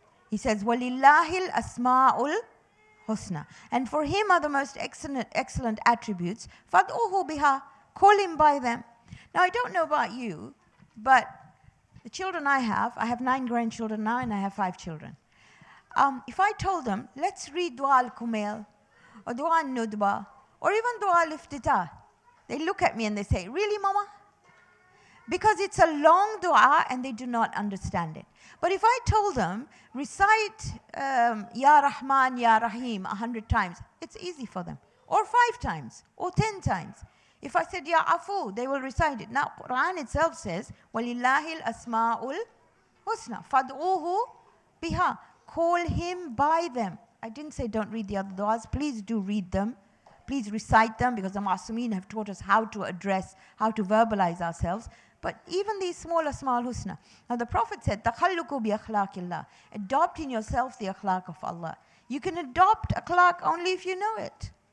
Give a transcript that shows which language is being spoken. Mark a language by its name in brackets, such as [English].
[English] He says, [Arabic] وَلِلَّهِ الْأَسْمَاءُ الْحُسْنَى. [English] And for him are the most excellent attributes. [Arabic] فَادْعُوهُ بِهَا. [English] Call him by them. Now, I don't know about you, but the children I have 9 grandchildren now, and I have 5 children. If I told them, let's read Dua al-Kumail, or Dua al-Nudba, or even Dua al-Iftitah, they look at me and they say, really, Mama? Because it's a long dua and they do not understand it. But if I told them, recite Ya Rahman, Ya Rahim 100 times, it's easy for them. Or 5 times, or 10 times. If I said Ya Afu, they will recite it. Now, Quran itself says, [Arabic] وَلِلَّهِ الْأَسْمَاءُ الْحُسْنَى فَادْعُوهُ بِهَا. [English] Call him by them. I didn't say don't read the other du'as. Please do read them. Please recite them, because the Ma'asumeen have taught us how to address, how to verbalize ourselves. But even these small Asma al-Husna. Now the Prophet said, [Arabic] تَخَلُّكُ بِأَخْلَاقِ اللَّهِ. [English] Adopt in yourself the akhlaq of Allah. You can adopt akhlaq only if you know it.